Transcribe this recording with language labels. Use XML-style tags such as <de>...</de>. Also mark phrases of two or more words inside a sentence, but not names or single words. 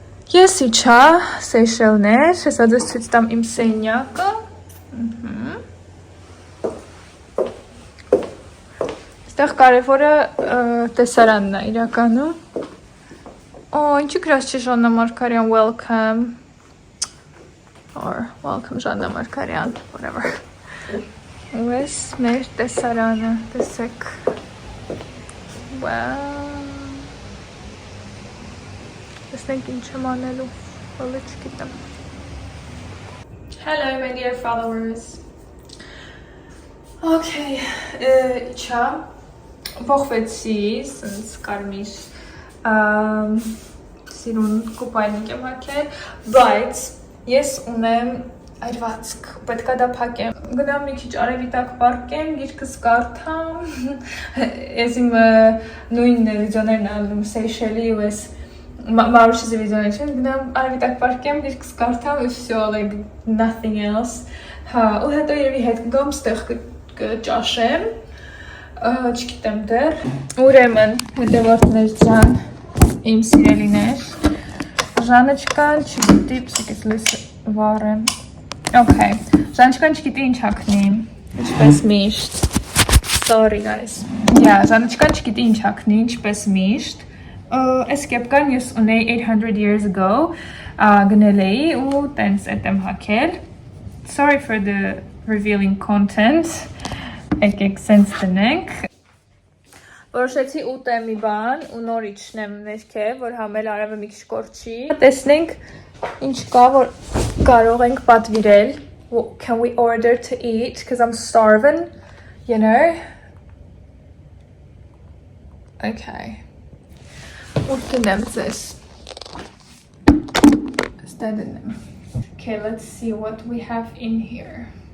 <hy>Ես իջա Սեյշելներ, հեսա ձեզ ցույց տամ իմ սենյակը։ Այստեղ կարևորը տեսարանն է իրականում։ Ինչի գրած չի Ժաննա Մարգարյան welcome</hy> <en>or welcome Ժաննա Մարգարյան, whatever։</en> <hy>Ուրես մեր տեսարանը, տեսեք։ Wow։ Տեսնենք ինչ եմ անելու, հոլը չգիտեմ։</hy> <en>Hello my dear followers։</en> <hy>Okay, իջա, փոխվեցի, սենց կարմիր սիրուն կուպայնիկ եմ հագել, բայց ես ունեմ այրվածք, պետք է դա փակեմ։ Գնամ մի քիչ արևի տակ պառկեմ, գիրքս կարդամ։ Ես իմ նույն վիդեոներն անում Սեյշելի ու ես Mauritius վիդեոներ չեն, գնամ արևի տակ պառկեմ, գիրքս կարդամ, and все,</hy> <en>like nothing else։</en> <hy>Հա, ու հետո երևի հետ գամ ստեղ կճաշեմ, չգիտեմ դեռ։ Ուրեմն, հետևորդներ ջան, իմ սիրելիներ, Ժանեչկան չգիտի, պսիկես լույս վառեմ։ Okay, Ժանեչկան չգիտի ինչ հագնի, ինչպես միշտ։</hy> <en>Sorry guys։</en> <hy>Yeah, Ժանեչկան չգիտի ինչ հագնի, ինչպես միշտ։ Այս կեպկան ես ունեի</hy> <en>800 years ago,</en> <hy>գնել էի ու տենց էտ եմ հագել։</hy> <en>Sorry for the revealing content,</en> <hy>եկեք սենց տնենք։ Որոշեցի ուտեմ մի բան ու նոր իջնեմ ներքև, որ համել արևը մի քիչ կորչի։ Տեսնենք ինչ կա, որ կարող ենք պատվիրել։</hy> <en>Can we order to eat? Because I'm starving, you know? Okay. Okay, let's see what we have in here.</en>